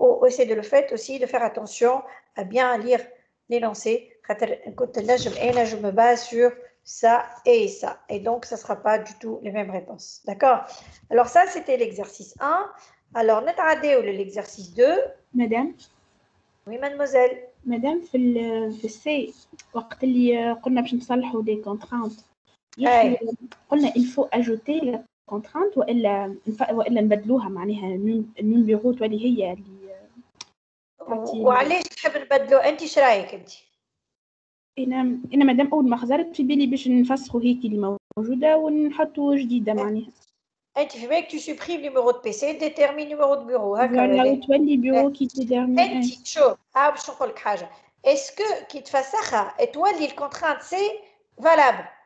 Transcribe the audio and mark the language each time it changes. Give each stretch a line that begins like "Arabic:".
French: C'est de le fait aussi de faire attention à bien lire l'énoncé. Je me base sur ça et ça. Et donc, ça ne sera pas du tout les mêmes réponses. D'accord? Alors, ça, c'était l'exercice 1. Alors,
Arabic: نتعداو
French: l'exercice 2.
Arabic: مدام
French: Oui, mademoiselle.
Arabic: مدام في السي وقت اللي قلنا باش نصلحوا دي كونترانت قلنا
French: il faut ajouter la contrainte
Arabic: والا نبدلوها معناها النيميرو تولي هي اللي وعلاش تحب نبدلو انت ايش رايك انت؟ انا مادام اول ما خزرت في بالي باش نفسخوا هيك اللي موجوده ونحطوا جديده معناها. انت في بالك
French: tu supprimes numéro de PC détermine numéro de bureau هكا
Arabic: ولا تولي بيرو كي تديرمي. انت شوف باش نقول لك حاجه اسكو كي تفسخها تولي الكونترانت سي فالابل.